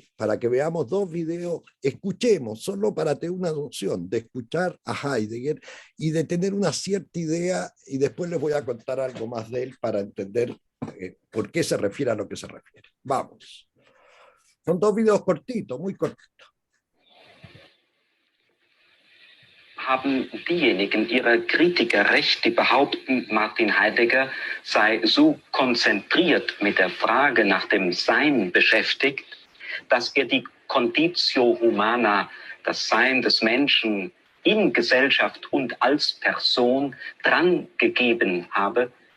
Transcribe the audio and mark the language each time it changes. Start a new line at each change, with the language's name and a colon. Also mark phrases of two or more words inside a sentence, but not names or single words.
Spanish: Para que veamos dos videos, escuchemos, solo para tener una noción de escuchar a Heidegger y de tener una cierta idea, y después les voy a contar algo más de él para entender por qué se refiere a lo que se refiere. Vamos. Son dos videos cortitos, muy cortitos.
German: Haben diejenigen ihrer Kritiker recht, die behaupten, Martin Heidegger sei so konzentriert mit der Frage nach dem Sein beschäftigt, dass die
Latin: Conditio Humana,
German: das Sein des Menschen in Gesellschaft und als Person dran gegeben habe?